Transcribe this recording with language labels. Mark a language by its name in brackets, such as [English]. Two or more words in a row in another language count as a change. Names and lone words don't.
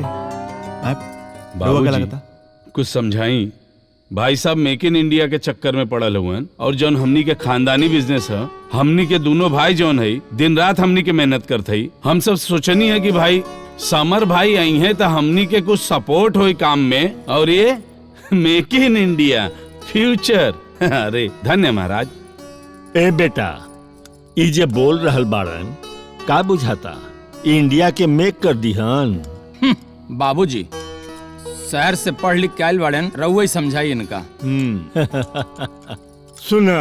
[Bhojpuri] बाबूजी कुछ समझाई। भाई साहब मेक इन इंडिया के चक्कर में पड़ल हुए और जौन हमनी के खानदानी बिजनेस है, हमनी के दोनों भाई जौन है दिन रात हमनी के मेहनत करते ही। हम सब सोचनी है कि भाई समर भाई आई हैं तो हमनी के कुछ सपोर्ट हो काम में, और ये मेक इन इंडिया फ्यूचर। अरे धन्य महाराज। ए बेटा, ई जे बोल रहल बाड़न का बुझाता? इंडिया के मेक कर दिहन। बाबूजी शहर से पढ़ लिख के आयल बाड़न, रउआ ही समझाई इनका। सुना